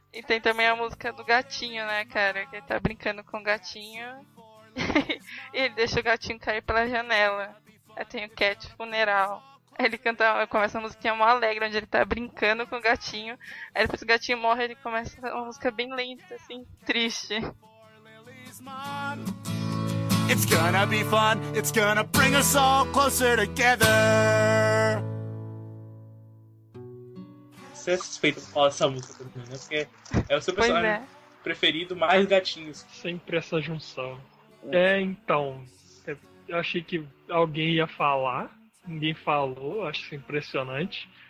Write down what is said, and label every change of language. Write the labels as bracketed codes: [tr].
[pt] E tem também a música do gatinho, né, cara? Que ele tá brincando com o gatinho. E ele deixa o gatinho cair pela janela. Aí tem o Cat Funeral. Aí ele canta, começa uma musiquinha mó alegre, onde ele tá brincando com o gatinho. Aí depois o gatinho morre, ele começa uma música bem lenta, assim, triste. [en] It's gonna be fun, it's gonna bring us all closer together. [pt] Você é suspeito de falar essa música também, né? Porque é o seu personagem preferido, mais gatinhos. Sempre essa junção. É, então. Eu achei que alguém ia falar, ninguém falou, acho isso impressionante.